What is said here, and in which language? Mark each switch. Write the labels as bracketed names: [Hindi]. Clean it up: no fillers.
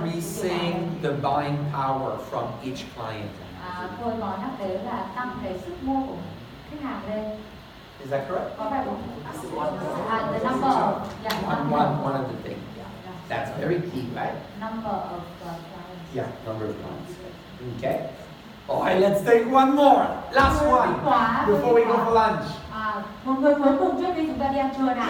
[English] increasing the buying power from each client. [Vietnamese] Tôi có nhắc tới là tăng cái sức mua của khách hàng lên. [English] Is that correct? [Vietnamese] Có phải không? [English] The number. Yeah, One of the things. That's very key, right? Number of clients. Yeah, number of clients. Okay. All right, let's take one more. Last one before we go for lunch. [Vietnamese] Một người cuối cùng trước khi chúng ta đi ăn trưa nào.